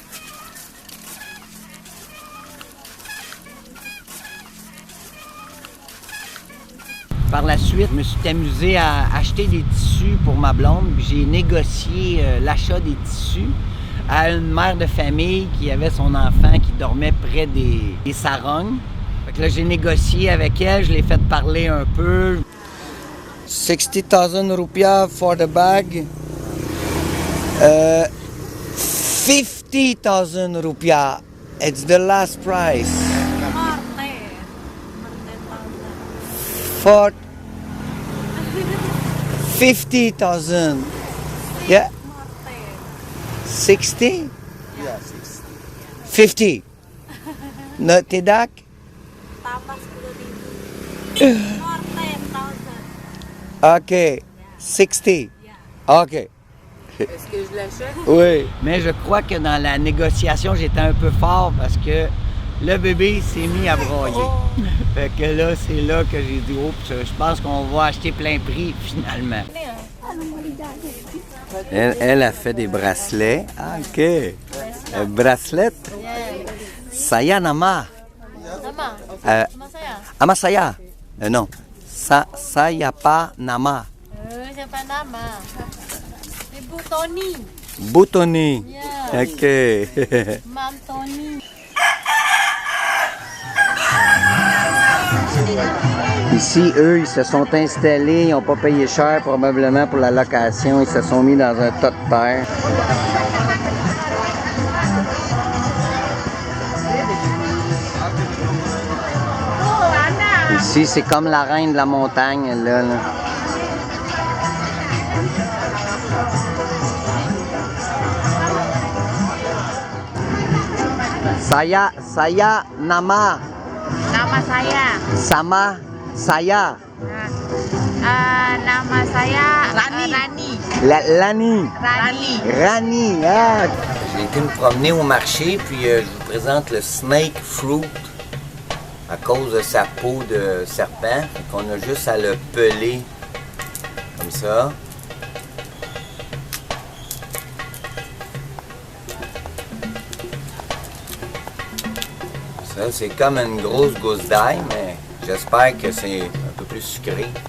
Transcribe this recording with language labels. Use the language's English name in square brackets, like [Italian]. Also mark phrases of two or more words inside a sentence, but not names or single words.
[French] Par la suite, je me suis amusé à acheter des tissus pour ma blonde. J'ai négocié l'achat des tissus à une mère de famille qui avait son enfant qui dormait près des sarognes. Fait que là, j'ai négocié avec elle, je l'ai fait parler un peu. [English] 60,000 rupiah for the bag. 50,000 rupiah. It's the last price. For 50,000. Yeah. 60? Yeah, 60. 50. No, [Indonesian] tidak? [English] OK. 60. OK. [French] Est-ce que je l'achète? Oui. Mais je crois que dans la négociation, j'étais un peu fort parce que le bébé s'est mis à broyer. Fait que là, c'est là que j'ai dit, oups, je pense qu'on va acheter plein prix finalement. Elle a fait des bracelets. Ah, OK. Bracelet? [Indonesian] Saya nama. Ama saya. Non. Saya pa nama. Siapa nama? Ibu Tony. Butoni. [English] Yeah. OK. Mam Tony. [French] Ici, eux, ils se sont installés, ils n'ont pas payé cher probablement pour la location. Ils se sont mis dans un tas de terre. Ici, c'est comme la reine de la montagne, là. [Indonesian] Saya nama. Nama saya. Sama saya. Nama saya Rani. Rani. Ah. [French] J'ai été me promener au marché, puis je vous présente le [English] snake fruit [French] à cause de sa peau de serpent. Fait qu'on a juste à le peler comme ça. Ça, c'est comme une grosse gousse d'ail, mais j'espère que c'est un peu plus sucré.